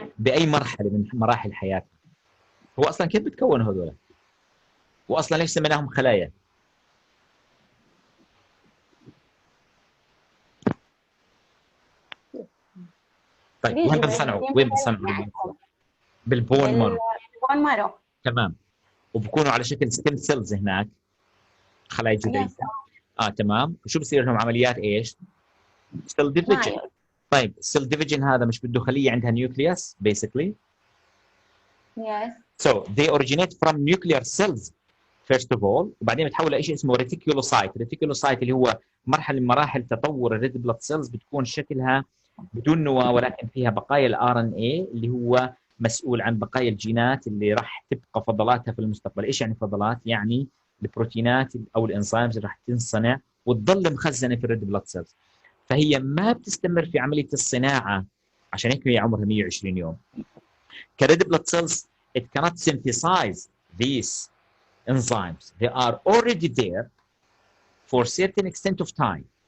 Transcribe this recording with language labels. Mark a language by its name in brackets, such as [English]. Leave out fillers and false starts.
[Arabic] بأي مرحلة من مراحل حياتها؟ هو أصلا كيف بتكونوا هذول؟ وأصلا ليش سميناهم خلايا؟ طيب وين بتصنعوا؟ وين بتصنعوا؟ بالبون مارو. بالبون مارو. تمام. وبكونوا على شكل ستيم سيلز هناك، خلايا جذعيه. تمام. وشو بصير لهم عمليات ايش؟ سيل ديفيجن. طيب السيل ديفيجن هذا مش بده خليه عندها نيوكليوس basically؟ [English] Yes. So they originate from nuclear cells first of all، [Arabic] وبعدين بتحول لشيء اسمه ريتيكولوسايت. الريتيكولوسايت اللي هو مرحله من مراحل تطور الريد بلاد سيلز، بتكون شكلها بدون نواه ولكن فيها بقايا الار ان اي اللي هو مسؤول عن بقايا الجينات اللي راح تبقى فضلاتها في المستقبل. ايش يعني فضلات؟ يعني البروتينات او الانزيمز اللي راح تنصنع وتضل مخزنه في الريد بلاد سيلز، فهي ما بتستمر في عمليه الصناعه، عشان هيك هي عمرها 120 يوم. [English] كريد blood cells it cannot synthesize these enzymes. They are already there for certain extent of time.